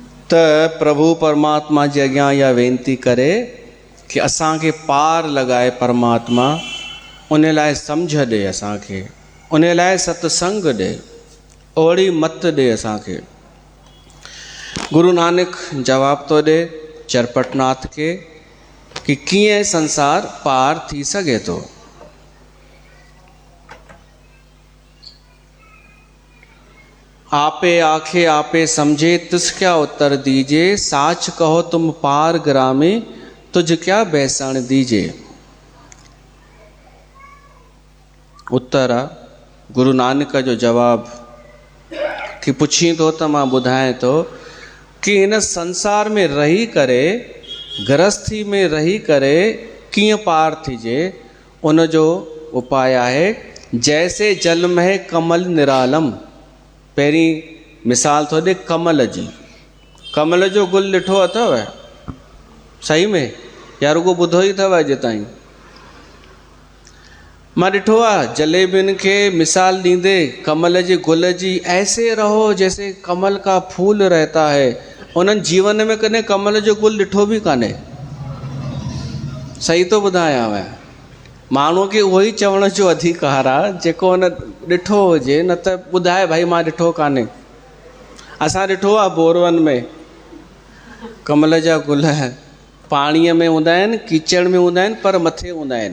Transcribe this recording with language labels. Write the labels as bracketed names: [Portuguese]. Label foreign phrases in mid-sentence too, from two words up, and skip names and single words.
[Sindhi] त प्रभु परमात्मा जे अॻियां इहा वेनती करे कि असांखे पार लॻाए परमात्मा, उन लाइ सम्झ ॾे असांखे, उन लाइ सत्संग ॾे, ओड़ी मत ॾे असांखे। गुरु नानक जवाब थो ॾे चरपटनाथ खे कि कीअं संसार पार थी सघे थो। [Punjabi] ਆਪੇ ਆਖੇ ਆਪੇ ਸਮਝੇ ਤਿਸ ਕਿਆ ਉੱਤਰ ਦੀਜੀਏ, ਸਾਚ ਕਹੋ ਤੁਮ ਪਾਰ ਗ੍ਰਾਮੇ ਤੁਝ ਕਿਆ ਬੈਸਣ ਦੀਜੀਏ। [Sindhi] उत्तर आहे गुरु नानक जो जवाब कि पुछी थो त मां ॿुधायां थो कि हिन संसार में रही करे, गृहस्थी में रही करे कीअं पार थिजे। उन जो उपाय आहे [Punjabi] ਜੈਸੇ ਜਲ ਮੇਂ ਕਮਲ ਨਿਰਾਲਮ। [Sindhi] पहिरीं मिसाल थो ॾे कमल जी। कमल जो गुल ॾिठो अथव सही में, या रुगो ॿुधो ई अथव अॼु ताईं? मां ॾिठो आहे जलेबियुनि खे मिसाल ॾींदे कमल जे गुल जी, [Hindi] ऐसे रहो जैसे कमल का फूल रहता है। [Sindhi] उन्हनि जीवन में कॾहिं कमल जो गुल ॾिठो बि कान्हे। सही थो ॿुधायांव, माण्हूअ खे उहो ई चवण जो अधिकार आहे जेको हुन ॾिठो हुजे, न त ॿुधाए भाई मां ॾिठो कान्हे। असां ॾिठो आहे बोरवन में कमल जा गुल पाणीअ में हूंदा आहिनि, कीचड़ में हूंदा आहिनि, पर मथे हूंदा आहिनि।